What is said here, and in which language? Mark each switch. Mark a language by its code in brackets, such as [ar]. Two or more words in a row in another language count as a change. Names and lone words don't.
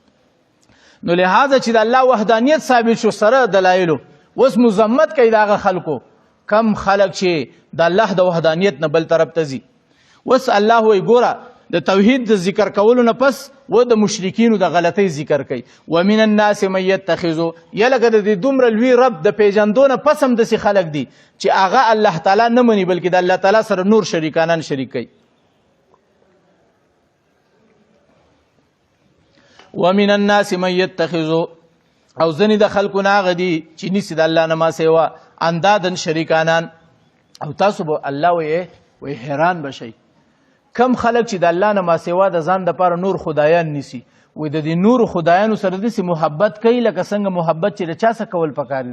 [ps] نو لہذا چې د الله وحدانیت ثابت شو سره دلایلو، اوس مذمت کوي د هغه خلکو، کم خلک چې د الله د وحدانیت نه بل طرف ته ځي. اوس الله وایي ګوره د توحید د ذکر کولو نه پس و د مشرکینو د غلطۍ ذکر کوي. [ar] ومن الناس من یتخذو، [ps] یا لکه د دې دومره لوی رب د پیژندو نه پس هم داسې خلک دي چې هغه الله تعالی نه مني، بلکې د الله تعالی سره نور شریکانان شریک کوي. [ar] ومن الناس من یتخذو، [ps] او ځینې د خلکو نه هغه دي چې نیسي د الله نه ما سوا اندادن شریکانان. او تاسو به الله وایي حیران بشئ، کم خلک چې د الله نه ما سوا د ځان دپاره نور خدایان نیسي، وایي د دې نورو خدایانو سره داسې محبت کوي لکه څنګه محبت چې د چا څه کول پکار دي؟